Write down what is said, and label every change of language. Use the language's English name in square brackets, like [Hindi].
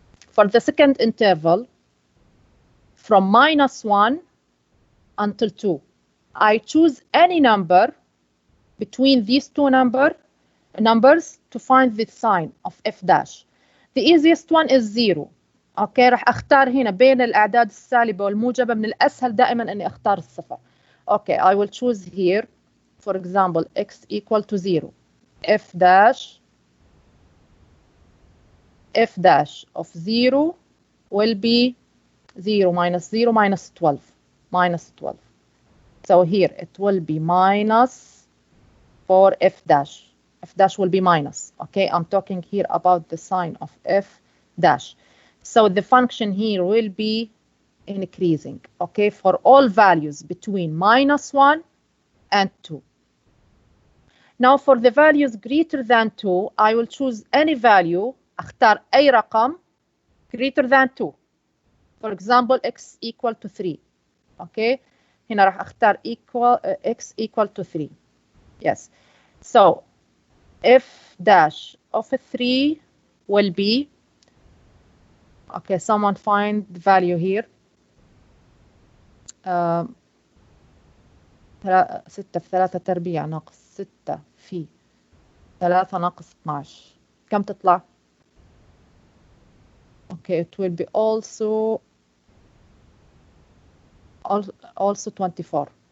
[English] For the second interval, from minus 1 until 2. I choose any number between these two numbers to find the sign of f dash. The easiest one is 0. [Arabic] اوكي راح اختار هنا بين الاعداد السالبه والموجبه، من الاسهل دائما اني اختار الصفر. [English] Okay I will choose here for example x equal to 0. f dash of 0 will be 0 minus 0 minus 12 minus 12. So here it will be minus for f dash. F dash will be minus. Okay, I'm talking here about the sign of f dash. So the function here will be increasing, okay, for all values between minus 1 and 2. Now for the values greater than 2, I will choose any value, اختار أي رقم greater than 2. For example, x equal to 3. Okay, هنا راح اختار x equal to 3. Yes. So f dash of 3 will be, okay, someone find the value here. [Arabic] 6 في 3 تربيع ناقص 6 في 3 ناقص 12 كم تطلع؟ Okay, it will be also 24.